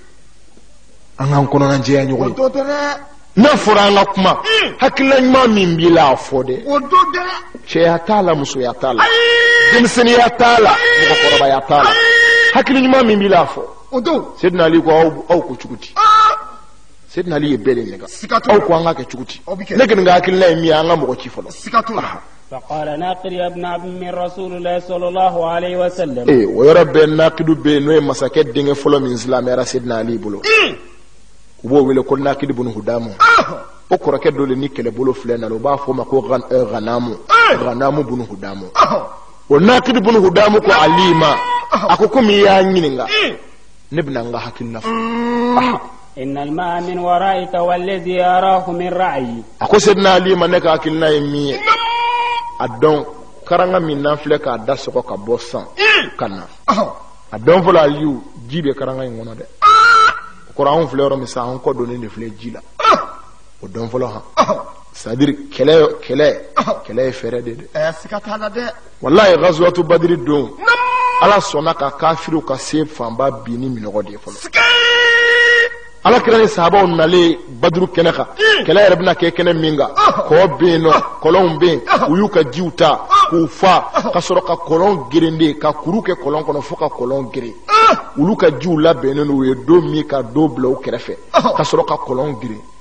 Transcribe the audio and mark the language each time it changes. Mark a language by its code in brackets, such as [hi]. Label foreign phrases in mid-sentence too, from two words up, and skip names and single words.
[bm] an k'an kɔnɔnajɛya ɲɔgɔn ye n'a fɔra an ka kuma hakilina ɲuman min b'i la a fɔ dɛ cɛya t'a la musoya t'a la denmisɛnniya t'a la mɔgɔkɔrɔbaya t'a la hakili ɲuman min b'i la a fɔ Sayyidina Ali ko aw ko cogo di Sayyidina Ali ye bɛɛ de nɛgɛ aw ko an ka kɛ cogo di ne kɔni ka hakilina ye min ye an ka mɔgɔ ci fɔlɔ. [ar] فقال ناقد ابن عم رسول الله صلى الله عليه وسلم. [bm] o yɔrɔ bɛɛ naqidu bɛ yen n'o ye masakɛ denkɛ fɔlɔ min silamɛyara Sayyidina Ali bolo u b'o wele ko Naqid ibn Hudamu o kɔrɔkɛ dɔ de ni kɛlɛbolo filɛ na u b'a fɔ ma ko Ghanamu ibn Hudamu o Naqid ibn Hudamu ko Ali ma a ko komi i y'a ɲininka ne bɛna n ka hakilina fɔ. [ar] إن الماء من ورائك والذي أراه من رأيي. [bm] a ko Sayyidina Ali ma ne ka hakilina ye min ye a dɔn karanga min n'an filɛ k'a da sɔgɔ ka bɔ san ka na a dɔn fɔlɔ Aliyu ji bɛ karanga in kɔnɔ dɛ o kɔrɔ anw filɛ yɔrɔ min sa an kɔ donnen de filɛ ji la o dɔn fɔlɔ [fr] c'est à dire [bm] kɛlɛ ye fɛɛrɛ de dɛ siga t'a la dɛ wallahi [ar] غزوة بدر [bm] don Ala sɔnna ka kafiriw ka se fanba bi ni minɔgɔ de ye fɔlɔ Ala kira ni sahabaw nalen baduru kɛnɛ kan kɛlɛ yɛrɛ bɛna kɛ kɛnɛ min kan kɔ bɛ yen nɔ kɔlɔnw bɛ yen u y'u ka jiw ta k'u fa ka sɔrɔ ka kɔlɔn gerende ka kuru kɛ kɔlɔn kɔnɔ fo ka kɔlɔn geren olu ka jiw labɛnnen u ye don min ka don bila u kɛrɛfɛ ka sɔrɔ ka kɔlɔn geren